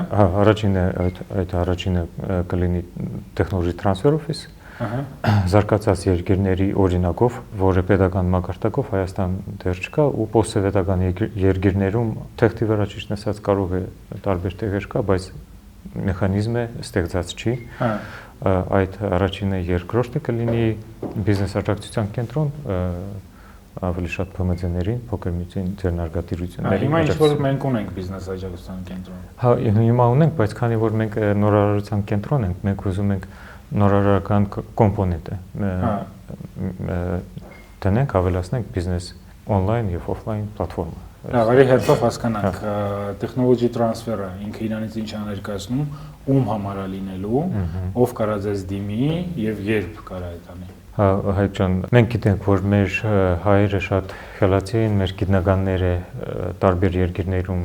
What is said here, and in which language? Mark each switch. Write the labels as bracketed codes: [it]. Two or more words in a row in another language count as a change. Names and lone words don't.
[hy] Հա, առաջինը կլինի [en] Technology Transfer Office, [hy] զարգացած երկրների օրինակով, որը պետական մակարդակով Հայաստան դեռ չկա, ու պոստսովետական երկրներում թղթի վրա ճիշտ ասած կարող է տարբեր տեղեր կա, բայց մեխանիզմը ստեղծած չի։ Այդ առաջինը, երկրորդը կլինի բիզնես աջակցության կենտրոն, ավելի շատ ՓՄԶ-ներին, փոքր միջին ձեռնարկատիրություններին։ Հիմա ինչ որ մենք ունենք բիզնես աջակցության կենտրոն։ Հա, հիմա ունենք, բայց քանի որ մենք նորարարության կենտրոն ենք, մենք ուզում ենք նորարարական կոմպոնենտը տնենք, ավելացնենք բիզնես on-line եւ off-line պլատֆորմա։ Ավելի հերթով հասկանանք, տեխնոլոգի տրանսֆերը ինքը իրանից ինչ է ներկայացնում, ում համար է լինելու, ով կարա ձեզ դիմի եւ երբ կարա այդ անի։ Հա, Հայկ ջան, մենք գիտենք, որ մեր հայերը շատ խելացի են, մեր գիտնականները տարբեր երկրներում